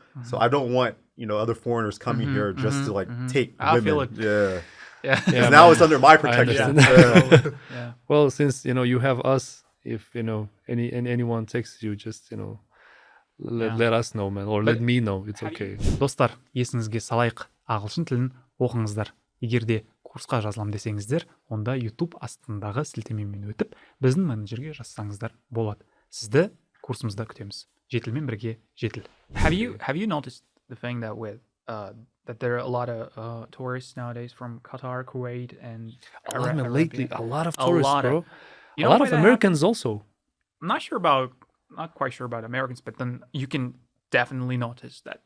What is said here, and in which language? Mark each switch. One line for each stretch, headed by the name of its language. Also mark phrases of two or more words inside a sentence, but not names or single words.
English: So I don't want other foreigners coming here just to like take I women. feel it. Yeah. Yeah. Now it's under my protection. Yeah. Well, since you have us, if anyone texts you, just let us know, man, or let me know. It's okay.
Kazakh: Достар, есіңізге салайық, ағылшын тілін оқыңыздар. Егер де курсқа жазылам десеңіздер, онда YouTube астындағы сілтемемен өтіп, біздің менеджерге жазсаңыздар болады. Сізді курсымызда күтеміз. Жетілмен бірге жетіл.
English: Have you noticed the thing that there are a lot of tourists nowadays from Qatar, Kuwait, and Lately, a lot of tourists, bro. You A know lot why of that Americans also. I'm not quite sure about Americans, but then you can definitely notice that